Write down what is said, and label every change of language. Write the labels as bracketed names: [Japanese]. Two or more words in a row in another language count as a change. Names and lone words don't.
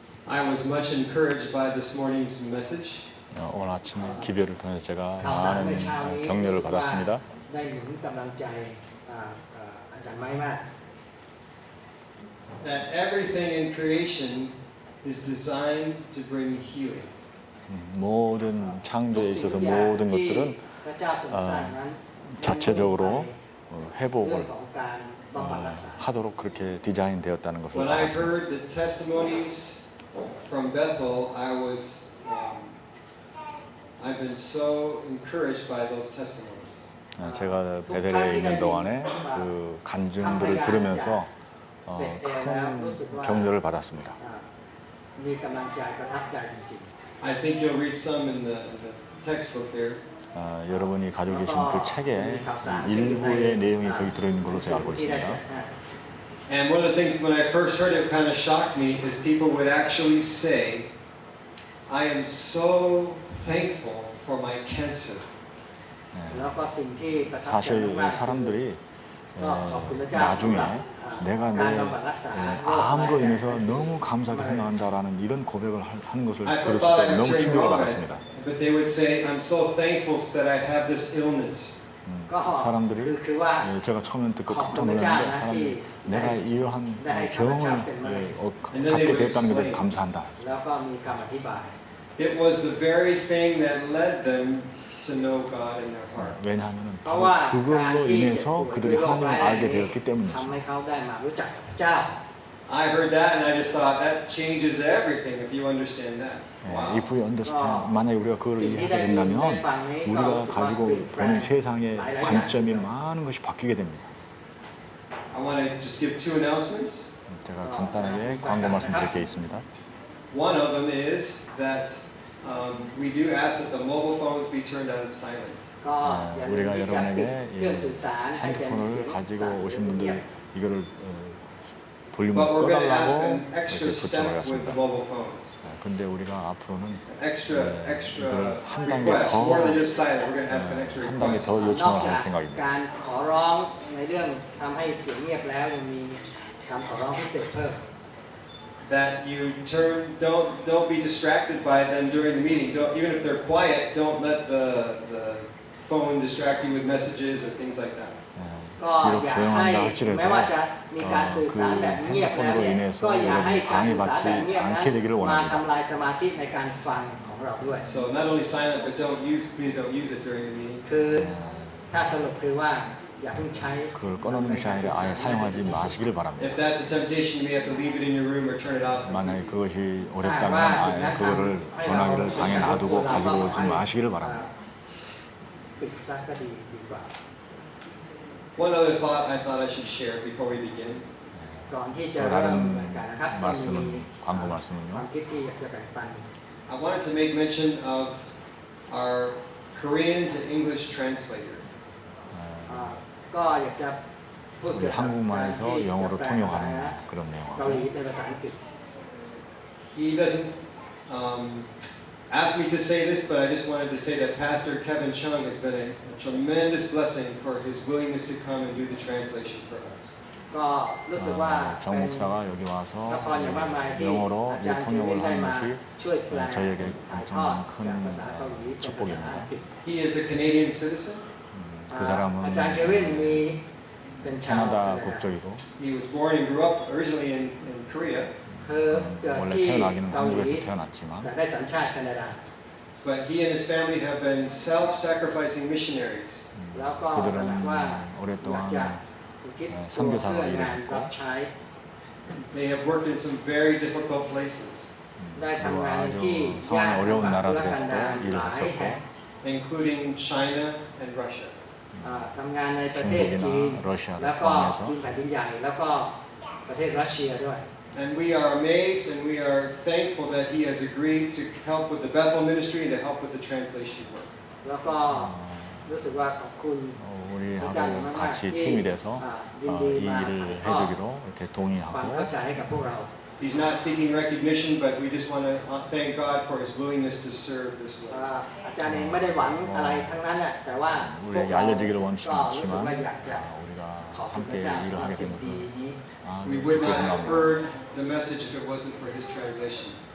[English] I was much encouraged by this morning's message. [Korean] 오늘 아침에 기별을 통해서 제가 [Thai] ข่าวสารใน [Korean] 많은 [Thai] เช้านี้ [Korean] 격려를 [Thai] รู้สึกว่า [Korean] 받았습니다. [Thai] ได้หนุนกำลังใจอาจารย์ไม้มาก [English] That everything in creation is designed to bring healing. [Korean] 모든 창조에 있어서 모든 [Thai] ที่ [Korean] 것들은 [Thai] พระเจ้าทรงสร้างนั้น [Korean] 자체적으로 [Thai] เรื่อง [Korean] 회복을 [Thai] ของการบำบัดรักษา [Korean] 하도록 그렇게 디자인되었다는 것을 [English] When I [Korean] 알았습니다. [English] heard the testimonies from Bethel, I've been so encouraged by those testimonies. [Korean] 제가 베델에 있는 동안에 그 간증들을 들으면서 큰 격려를 받았습니다. [Thai] มีกำลังใจประทับใจจริง [English] I think you'll read some in the textbook there. [Korean] 여러분이 가지고 계신 그 책에 일부의 내용이 거기 들어있는 걸로 [Thai] ๆ [Korean] 제가 알고 [Thai] ที่ได้ [Korean] 있습니다. [Thai] แจก [English] And one of the things when I first heard it kind of shocked me is people would actually say, I am so thankful for my cancer. [Thai] แล้วก็สิ่งที่ประทับใจ [Korean] 사실 [Thai] มากๆ [Korean] 사람들이 [Thai] ก็ขอบคุณพระเจ้า [Korean] 나중에 [Thai] สำหรับ [Korean] 내가 [Thai] การ [Korean] 내 [Thai] บำบัดรักษา [Korean] 암으로 인해서 너무 감사하게 생각한다라는 이런 고백을 하는 것을 [English] I [Korean] 들었을 [English] thought [Korean] 때 [English] I was [Korean] 너무 [English] saying [Korean] 충격을 [English] wrong, [Korean] 받았습니다. [English] but they would say, I'm so thankful that I have this illness. [Thai] ก็ [Korean] 사람들이 [Thai] คือว่า [Korean] 제가 처음에 듣고 깜짝 놀랐는데 사람들이 내가 이러한 병을 갖게 됐다는 것에 대해서 감사한다. [Thai] แล้วก็มีคำอธิบาย [English] It was the very thing that led them to know God in their heart. [Korean] 왜냐하면 [Thai] เพราะ [Korean] 바로 [Thai] ว่าการ [Korean] 그걸로 [Thai] ที่ [Korean] 인해서 [Thai] ป่วย [Korean] 그들이 [Thai] ด้วยโรค [Korean] 하나님을 [Thai] ร้ายแรง [Korean] 알게 [Thai] นี้ [Korean] 되었기 [Thai] ทำ [Korean] 때문이었습니다. [Thai] ให้เขาได้มารู้จักกับพระเจ้า [English] I heard that and I just thought that changes everything if you understand that. Wow. If we understand, [Korean] 만약에 우리가 그걸 이해하게 된다면 우리가 가지고 보는 세상의 관점이 많은 것이 바뀌게 됩니다. [English] I want to just give two announcements. [Korean] 제가 간단하게 광고 말씀드릴 게 있습니다. [English] One of them is that we do ask that the mobile phones be turned on silent. [Thai] ก็อย่าลืม [Korean] 우리가 [Thai] ที่จะปิด [Korean] 여러분에게 [Thai] เครื่องสื่อสารให้เป็นเสีย [Korean] 핸드폰을 [Thai] ง [Korean] 가지고 [Thai] สั่น [Korean] 오신 [Thai] เงียบ [Korean] 분들 이거를 볼륨을 [English] But we're going to ask [Korean] 꺼달라고 [English] an [Korean] 이렇게 [English] extra [Korean] 부탁을 [English] step with the [Korean] 했습니다. [English] mobile phones. [Korean] 근데 우리가 앞으로는 [English] Extra [Korean] 이걸 한 단계 [English] request, [Korean] 더 [English] more than just silent. We're going to ask an extra [Korean] 한 단계 [English] request. [Korean] 더 [Thai] นอก [Korean] 요청을 [Thai] จาก [Korean] 할 생각입니다. [Thai] การขอร้องในเรื่องทำให้เสียงเงียบแล้วยังมีคำขอร้องพิเศษเพิ่ม [English] That you don't be distracted by them during the meeting. Even if they're quiet, don't let the phone distract you with messages or things like that. [Thai] ก็ [Korean] 비록 [Thai] อย่าให้ [Korean] 조용한다 할지라도 [Thai] แม้ว่าจะมีการสื่อสารแบบเงียบแล้วเนี่ย [Korean] 핸드폰으로 인해서 [Thai] ก็อย่าให้การสื่อสารแบบเงียบ [Korean] 방해받지 [Thai] นั้น [Korean] 않게 되기를 [Thai] มา [Korean] 원합니다. [Thai] ทำลายสมาธิในการฟังของเราด้วย [English] So not only silent, but please don't use it during the meeting. [Thai] คือถ้าสรุปคือว่าอย่าเพิ่งใช้ [Korean] 그걸 꺼놓는 것이 아니라 아예 사용하지 마시기를 바랍니다. [English] If that's a temptation, you may have to leave it in your room or turn it off. [Korean] 만약에 그것이 어렵다면 아예 그거를 전화기를 방에 놔두고 가지고 오지 마시기를 바랍니다. [Thai] ปิดซะก็ดีกว่า [English] One other thought I thought I should share before we begin. [Thai] ก่อนที่จะ [Korean] 또 [Thai] เริ่ม [Korean] 다른 [Thai] รายการนะครับก็มี [Korean] 말씀은 광고 [Thai] ความ [Korean] 말씀은요. [Thai] คิดที่อยากจะแบ่งปัน [English] I wanted to make mention of our Korean to English translator. [Thai] ก็อยากจะพูด [Korean] 우리 [Thai] เกี่ยวกับการที่ [Korean] 한국말에서 [Thai] จะ [Korean] 영어로 [Thai] แปลภาษา [Korean] 통역하는 그런 [Thai] เกาหลี [Korean] 내용하고 [Thai] เป็นภาษาอังกฤษ [English] He doesn't ask me to say this, but I just wanted to say that Pastor Kevin Chung has been a tremendous blessing for his willingness to come and do the translation for us. [Thai] ก็รู้สึกว่า [Korean] 정 [Thai] เป็น [Korean] 목사가 여기 와서 [Thai] พระพรอย่างมากมายที่ [Korean] 영어로 [Thai] อาจารย์เควิน [Korean] 통역을 [Thai] ได้ [Korean] 하는 [Thai] มา [Korean] 것이 [Thai] ช่วยแปล [Korean] 저희에게 [Thai] ถ่ายทอด [Korean] 엄청난 [Thai] จาก [Korean] 큰 [Thai] ภาษาเกาหลีเป็นภาษา [Korean] 축복입니다. [Thai] อังกฤษ [English] He is a Canadian citizen. [Korean] 그 사람은 [Thai] อาจารย์เควินมีเป็นชาว [Korean] 캐나다 국적이고 [English] He was born and grew up originally in Korea, [Thai] คือเกิด [Korean] 원래 [Thai] ที่ [Korean] 태어나기는 [Thai] เกาหลี [Korean] 한국에서 태어났지만 [Thai] แต่ได้สัญชาติแคนาดา [English] but he and his family have been self-sacrificing missionaries. [Thai] แล้วก็ [Korean] 그들은 [Thai] ขนาดว่า [Korean] 오랫동안 [Thai] อยากจะอุทิศ [Korean] 선교사로 [Thai] ตัวเพื่องาน [Korean] 일했고 [Thai] รับใช้ [English] They have worked in some very difficult places, [Thai] ได้ทำงานใน [Korean] 아주 [Thai] ที่ [Korean] 상황이 [Thai] ยาก [Korean] 어려운 [Thai] ลำบากทุร [Korean] 나라들에서 [Thai] กันดารห [Korean] 일을 [Thai] ลายแห่ง [Korean] 했었고 [English] including China and Russia. [Thai] ทำงานในประเทศจีน [Korean] 중국이나 러시아를 [Thai] แล้วก็ [Korean] 포함해서 [Thai] จีนแผ่นดินใหญ่แล้วก็ประเทศรัสเซียด้วย [English] And we are amazed and we are thankful that he has agreed to help with the Bethel ministry and to help with the translation work. [Thai] แล้วก็รู้สึกว่าขอบคุณ [Korean] 우리하고 같이 팀이 돼서 이 일을 해주기로 이렇게 [Thai] ความ [Korean] 동의하고 [Thai] เข้าใจให้กับพวกเรา [English] He's not seeking recognition, but we just want to thank God for his willingness to serve this way. [Thai] อาจารย์เองไม่ได้หวังอะไรทั้งนั้นแหละแต่ว่าพวก [Korean] 우리에게 [Thai] เรา [Korean] 알려지기를 원치 [Thai] ก็รู้สึก [Korean] 않지만 [Thai] ว่าอยากจะ [Korean] 우리가 [Thai] ขอบคุณพ [Korean] 함께 [Thai] ระเจ้า [Korean] 일을 [Thai] สำหรับ [Korean] 하게 [Thai] สิ่ [Korean] 된 [Thai] งดี [Korean] 것을 [Thai] นี้ [English] We [Korean] 아주 [English] would [Korean] 기쁘게 [English] not have [Korean] 생각합니다. [English] heard the message if it wasn't for his translation.